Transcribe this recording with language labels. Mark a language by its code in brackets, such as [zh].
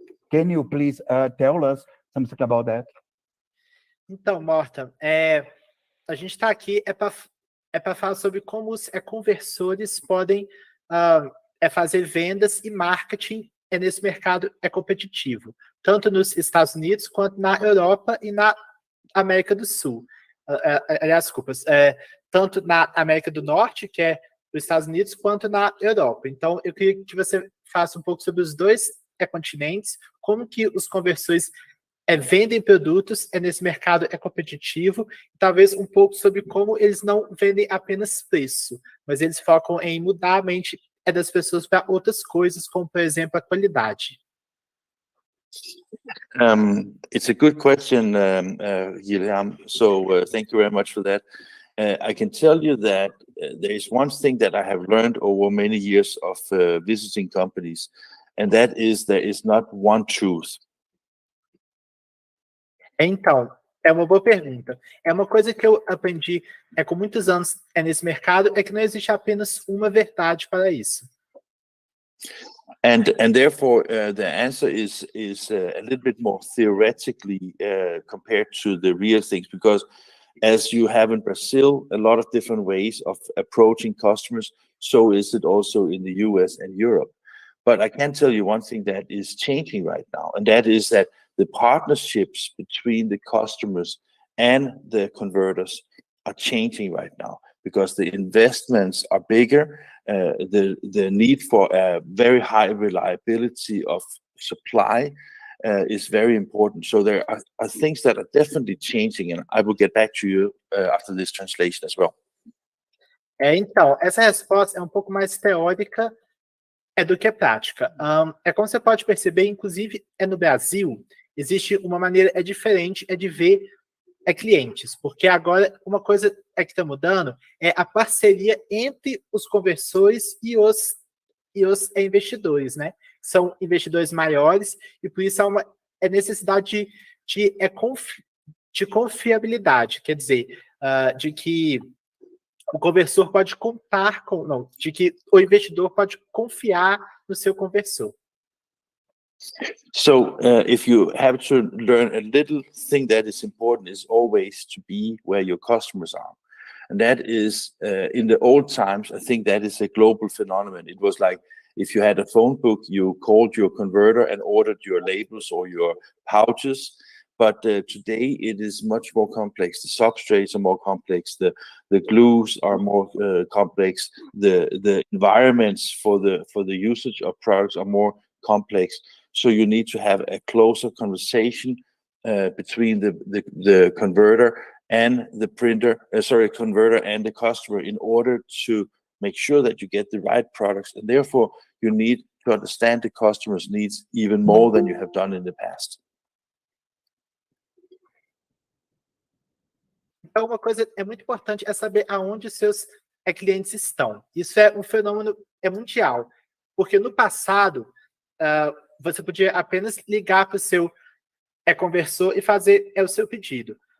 [en] Can you please tell us something about that? [pt] Então, Morten, a gente está aqui para falar sobre como os conversores podem fazer vendas e marketing nesse mercado competitivo, tanto nos Estados Unidos quanto na Europa e na América do Sul. Aliás, desculpas, tanto na América do Norte, que é os Estados Unidos, quanto na Europa. Então, eu queria que você faça um pouco sobre os dois continentes, como que os conversores vendem produtos nesse mercado competitivo, e talvez um pouco sobre como eles não vendem apenas preço, mas eles focam em mudar a mente das pessoas para outras coisas, como, por exemplo, a qualidade. [en] It's a good question, Guilherme. So thank you very much for that. I can tell you that there is one thing that I have learned over many years of visiting companies, and that is there is not one truth. [pt] Então, é uma boa pergunta. É uma coisa que eu aprendi com muitos anos nesse mercado, é que não existe apenas uma verdade para isso. [en] And therefore, the answer is a little bit more theoretically compared to the real things, because as you have in Brazil, a lot of different ways of approaching customers, so is it also in the US and Europe. But I can tell you one thing that is changing right now, and that is that the partnerships between the customers and the converters are changing right now, because the investments are bigger, the need for a very high reliability of supply is very important. So there are things that are definitely changing, and I will get back to you after this translation as well. [pt] Então, essa resposta é um pouco mais teórica do que prática. Como você pode perceber, inclusive no Brasil, existe uma maneira diferente de ver clientes, porque agora uma coisa que está mudando é a parceria entre os conversores e os investidores, né? São investidores maiores e por isso há uma necessidade de confiabilidade, quer dizer, de que o conversor pode contar com, não, de que o investidor pode confiar no seu conversor. [en] So if you have to learn a little thing that is important is always to be where your customers are. And that is, in the old times, I think that is a global phenomenon. It was like if you had a phone book, you called your converter and ordered your labels or your pouches. But today it is much more complex. The substrates are more complex. The glues are more complex. The environments for the usage of products are more complex. So you need to have a closer conversation between the converter and the converter and the customer in order to make sure that you get the right products. And therefore, you need to understand the customer's needs even more than you have done in the past. [pt] Então, uma coisa é muito importante é saber aonde seus clientes estão. Isso é um fenômeno mundial, porque no passado você podia apenas ligar para o seu conversor e fazer o seu pedido.